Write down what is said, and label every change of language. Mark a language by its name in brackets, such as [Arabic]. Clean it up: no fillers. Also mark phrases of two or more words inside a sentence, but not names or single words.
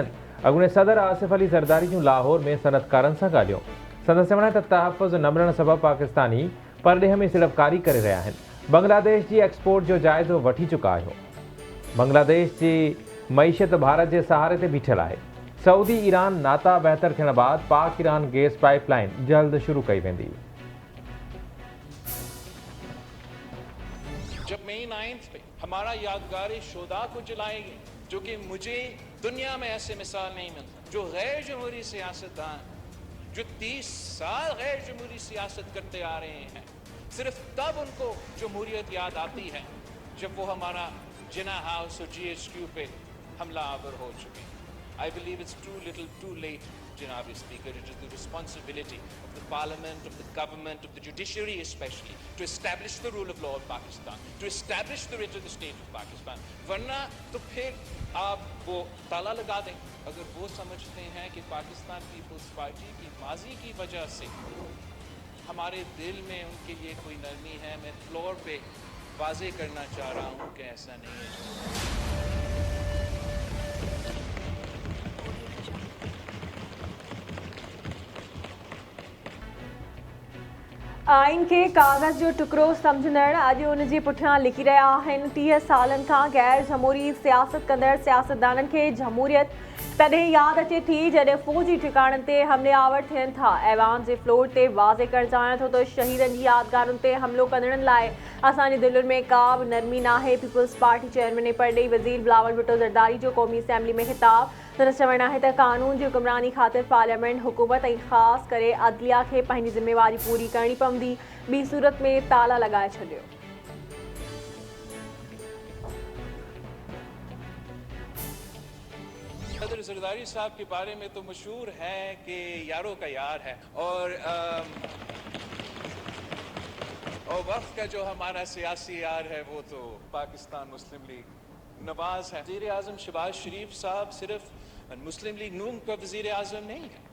[Sindhi] अॻूणे सदर आसिफ अली ज़रदारी जूं लाहौर में सनअतकारनि सां ॻाल्हियूं। संदसि चवण त तहफ़ुज़ न मिलण सबबि पाकिस्तानी परॾेह में सीड़पकारी करे रहिया आहिनि। बांग्लादेश जी एक्सपोर्ट जो जाइज़ो वठी चुका आहियो। बांग्लादेश जी मईशत भारत जे सहारे ते बीठल आहे। सऊदी ईरान नाता बहितर थियण बाद पाक ईरान गैस पाइपलाइन जल्द शुरू कई वेंदी। [Urdu] جب مئی 9 پے ہمارا یادگار شہدا کو جلائیں گے، جو کہ مجھے دنیا میں ایسے مثال نہیں ملتا، جو غیر جمہوری سیاستدان جو 30 سال غیر جمہوری سیاست کرتے آ رہے ہیں، صرف تب ان کو جمہوریت یاد آتی ہے جب وہ ہمارا جناح ہاؤس اور GHQ پے حملہ آور ہو چکے ہیں. [English] I believe it's too little too late, Janabi Speaker. It is the responsibility of the Parliament, of the government, of the judiciary especially, to establish the rule of law of Pakistan, to establish the writ of the state of Pakistan. [Urdu] ورنہ تو پھر آپ وہ تالا لگا دیں. اگر وہ سمجھتے ہیں کہ پاکستان پیپلز پارٹی کی ماضی کی وجہ سے ہمارے دل میں ان کے لیے کوئی نرمی ہے، میں فلور پے واضح کرنا چاہ رہا ہوں کہ ایسا نہیں ہے. [Sindhi] आइन के कागज़ जो टुकड़ो समझंदड़ अॼु उन जे पुठियां लिखी रहिया आहिनि। 30 सालनि खां गैर जमहूरी सियासत कंदड़ सियासतदाननि खे जमहूरियत तॾहिं यादि अचे थी जॾहिं फ़ौजी ठिकाणनि ते हमले आवर थियनि था। ऐवान जे फ्लोर ते वाज़े करणु चाहियां थो त शहीदनि जी यादगारुनि ते हमिलो कंदड़नि लाइ असांजे दिलुनि में का बि नरमी नाहे। पीपल्स पार्टी चेयरमैन परॾेही वज़ीर बिलावल भुट्टो ज़रदारी जो क़ौमी असैम्बली में ख़िताब। संदसि चवणु आहे त क़ानून जी हुक्मरानी ख़ातिर पार्लियामेंट हुकूमत ऐं ख़ासि करे अदलिया खे पंहिंजी ज़िम्मेवारी पूरी करणी पवंदी, ॿी सूरत में ताला लॻाए छॾियो। [Urdu] صدر زرداری صاحب کے بارے میں تو مشہور ہے کہ یاروں کا یار ہے، اور وقت کا جو ہمارا سیاسی یار ہے وہ تو پاکستان مسلم لیگ نواز ہے. وزیر اعظم شہباز شریف صاحب صرف مسلم لیگ نون کا وزیر اعظم نہیں ہے.